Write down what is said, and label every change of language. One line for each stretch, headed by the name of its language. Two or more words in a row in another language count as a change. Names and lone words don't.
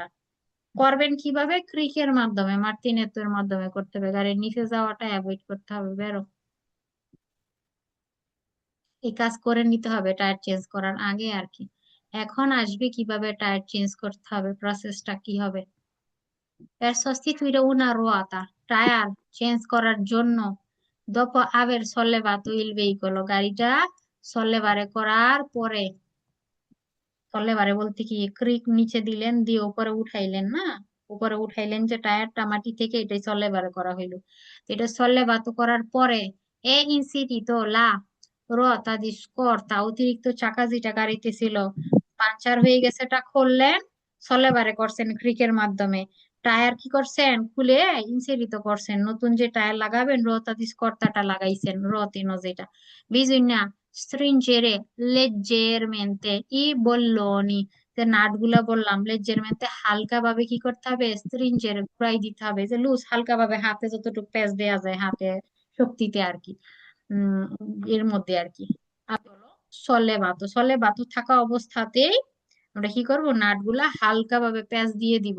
Bangla: করবেন কিভাবে, ক্রিকের মাধ্যমে, মার্তিনেত্তের মাধ্যমে করতে হবে, গাড়ির নিচে যাওয়াটা অ্যাভয়েড করতে হবে। বেরো, এই কাজ করে নিতে হবে টায়ার চেঞ্জ করার আগে আর কি। এখন আসবে কিভাবে টায়ার চেঞ্জ করতে হবে, প্রসেসটা কি হবে।
Italian: Per sostituire una ruota,
Bangla: টায়ার চেঞ্জ করার জন্য,
Italian: dopo aver sollevato il veicolo,
Bangla: গাড়িটা সল্লেবারে করার পরে, সল্লেবারে বলতে কি, ক্রিক নিচে দিলেন, দিয়ে উপরে উঠাইলেন না, উপরে উঠাইলেন যে টায়ারটা মাটি থেকে, এটাই সল্লেবারে করা হইলো। তো এটা সল্লেবাতো করার পরে এ ইনসিটি তো
Italian: la ruota di scorta,
Bangla: অতিরিক্ত চাকা যেটা গাড়িতে ছিল, পাঞ্চার হয়ে গেছে, এটা খুললেন, সলেবারে করছেন ক্রিকের মাধ্যমে। টায়ার কি করছেন, খুলে ইনসেরিত করছেন, নতুন যে টায়ার লাগাবেন রোতাদিস কর্তাটা লাগাইছেন, রতিনো যেটা বিজুইনা
Italian: stringere leggermente
Bangla: ই বললোনি, যে নাটগুলা বললাম লেজেরমেন্টে হালকা ভাবে কি করতে হবে, স্ট্রিঞ্জের ঘুরাই দিতে হবে, যে লুজ হালকা ভাবে হাতে যতটুকু প্যাচ দেওয়া যায় হাতে শক্তিতে আর কি, উম এর মধ্যে আর কি। আর হলো সলে বাতো থাকা অবস্থাতেই আমরা কি করব, নাটগুলা হালকা ভাবে প্যাচ দিয়ে দিব।